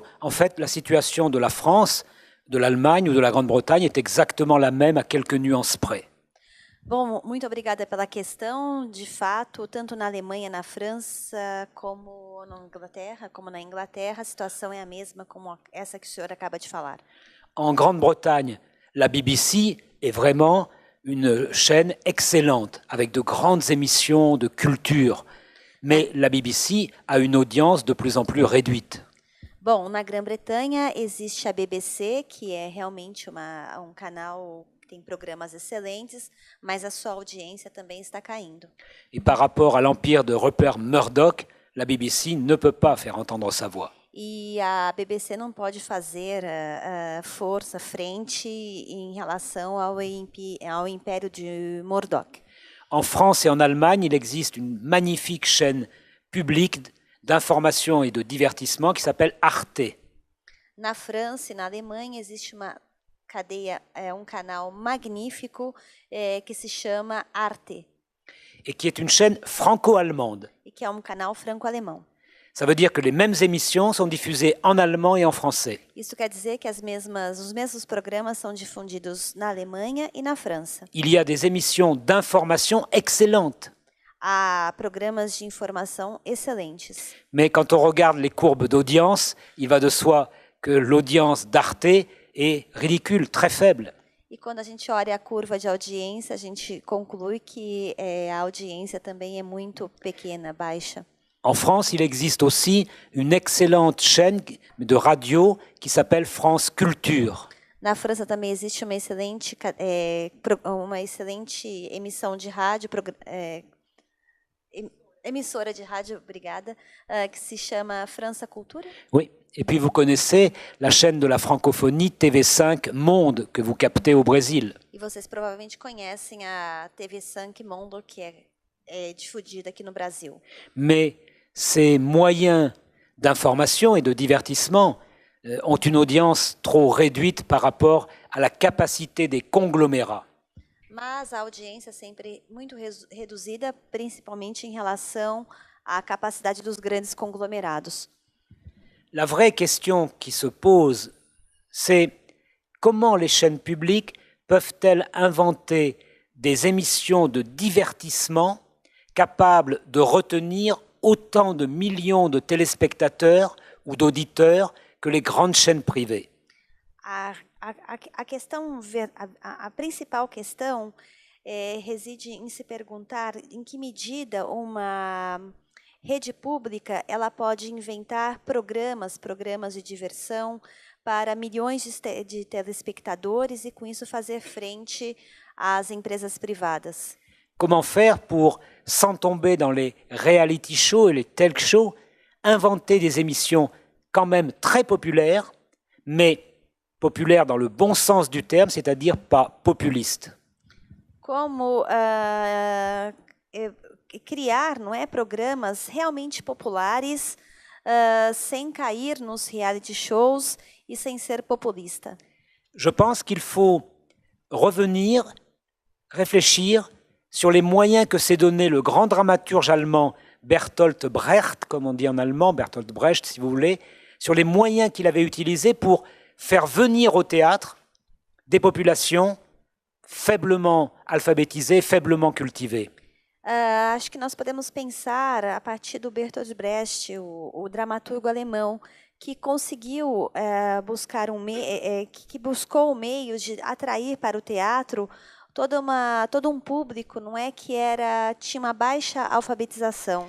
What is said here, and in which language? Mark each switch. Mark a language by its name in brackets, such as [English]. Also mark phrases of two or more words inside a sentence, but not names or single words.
[French] En fait, la situation de la France, de l'Allemagne ou de la Grande-Bretagne est exactement la même à quelques nuances près. [Portuguese] Bom, muito obrigada pela questão. De fato, tanto na Alemanha, na França, como na Inglaterra, a situação é a mesma como essa que o senhor acaba de falar. [French] En Grande-Bretagne, la BBC est vraiment une chaîne excellente, avec de grandes émissions de culture. Mais la BBC a une audience de plus en plus réduite. [Portuguese] Bom, na Grã-Bretanha existe a BBC, que é realmente um canal que tem programas excelentes, mas a sua audiência também está caindo. [French] Et par rapport à l'empire de Rupert Murdoch, la BBC ne peut pas faire entendre sa voix. [Portuguese] E a BBC não pode fazer força frente em relação ao império de Murdoch. [French] En France et en Allemagne, il existe une magnifique chaîne publique d'information et de divertissement qui s'appelle Arte. [Portuguese] Na França e na Alemanha existe uma cadeia, canal magnífico que se chama Arte, [French] Et qui est une chaîne franco-allemande. [Portuguese] e que é canal franco-alemão. [French] Ça veut dire que les mêmes émissions sont diffusées en allemand et en français. [Portuguese] Isso quer dizer que os mesmos programas são difundidos na Alemanha e na França. [French] Il y a des émissions d'information excellentes. [Portuguese] Há programas de informação excelentes. [French] Mais quand on regarde les courbes d'audience, il va de soi que l'audience d'Arte est ridicule, très faible. [Portuguese] E quando a gente olha a curva de audiência, a gente conclui que a audiência também é muito pequena, baixa. [French] En France, il existe aussi une excellente chaîne de radio qui s'appelle France Culture. [Portuguese] Na França também existe uma excelente emissão de rádio, emissora de rádio, obrigada, que se chama França Cultura. [French] Oui, et puis vous connaissez la chaîne de la francophonie TV5 Monde que vous captez au Brésil. [Portuguese] E vocês provavelmente conhecem a TV5 Monde, que é difundida aqui no Brasil. [French] Mais ces moyens d'information et de divertissement ont une audience trop réduite par rapport à la capacité des conglomérats. [Portuguese] Mas a audiência é sempre muito reduzida, principalmente em relação à capacidade dos grandes conglomerados. [French] La vraie question qui se pose, c'est comment les chaînes publiques peuvent-elles inventer des émissions de divertissement capables de retenir autant de millions de téléspectateurs ou d'auditeurs que les grandes chaînes privées. [Portuguese] A principal questão reside em se perguntar em que medida uma rede pública ela pode inventar programas de diversão para milhões de telespectadores e com isso fazer frente às empresas privadas. [French] Comment faire pour, sans tomber dans les [English] reality shows [French] et les [English] talk shows, [French] inventer des émissions quand même très populaires, mais populaires dans le bon sens du terme, c'est-à-dire pas populistes. [Portuguese] Como criar, não é, programas realmente populares sem cair nos [English] reality shows [Portuguese] e sem ser populista. [French] Je pense qu'il faut revenir, réfléchir sur les moyens que s'est donné le grand dramaturge allemand Bertolt Brecht, comme on dit en allemand, Bertolt Brecht si vous voulez, sur les moyens qu'il avait utilisés pour faire venir au théâtre des populations faiblement alphabétisées, faiblement cultivées. [Portuguese] Acho que nós podemos pensar a partir do Bertolt Brecht, o dramaturgo alemão, que conseguiu que buscou o meio de atrair para o teatro todo um público, não é, que tinha uma baixa alfabetização.